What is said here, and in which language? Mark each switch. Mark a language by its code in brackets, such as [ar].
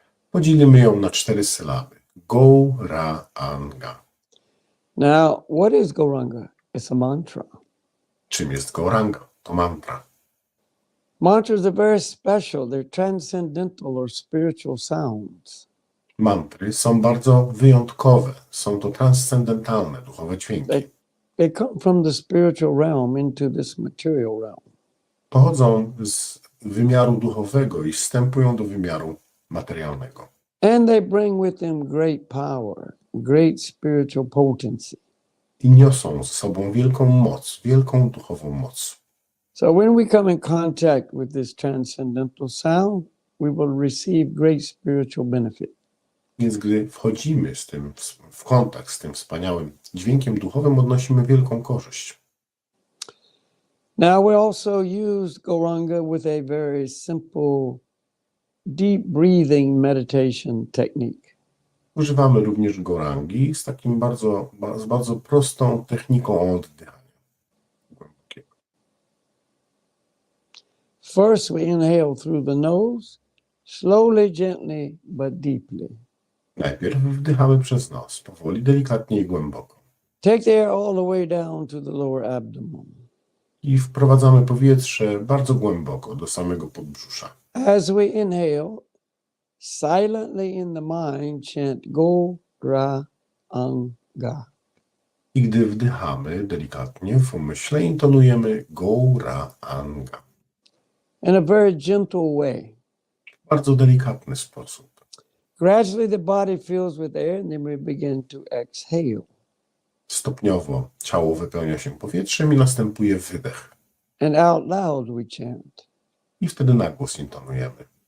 [pl] Podzielimy ją na 4 sylaby. Gauranga. [en] Now, what is Gauranga? It's a mantra. [pl] Czym jest goranga? To mantra. [en] Mantras are very special. They're transcendental or spiritual sounds. [pl] Mantry są bardzo wyjątkowe. Są to transcendentalne, duchowe dźwięki. [en] They come from the spiritual realm into this material realm. [pl] Pochodzą z wymiaru duchowego i wstępują do wymiaru materialnego. [en] And they bring with them great power, great spiritual potency. [pl] I niosą z sobą wielką moc, wielką duchową moc. [en] So when we come in contact with this transcendental sound, we will receive great spiritual benefit. [pl] Więc gdy wchodzimy z tym w kontakt z tym wspaniałym dźwiękiem duchowym, odnosimy wielką korzyść. [en] Now we also use Goranga with a very simple, deep breathing meditation technique. [pl] Używamy również gorangi z takim bardzo prostą techniką oddychania głębokiego. [en] First we inhale through the nose, slowly, gently, but deeply. [pl] Najpierw wdychamy przez nos, powoli, delikatnie i głęboko. [en] Take the air all the way down to the lower abdomen. [pl] I wprowadzamy powietrze bardzo głęboko do samego podbrzusza. [en] As we inhale, silently in the mind chant Go, Ra, Anga. [pl] I gdy wdychamy delikatnie w umyśle, intonujemy Go, Ra, Anga. [en] In a very gentle way. [pl] W bardzo delikatny sposób. [en] Gradually the body fills with air and then we begin to exhale. [pl] Stopniowo ciało wypełnia się powietrzem i następuje wydech. [en] And out loud we chant. [pl] I wtedy na głos intonujemy.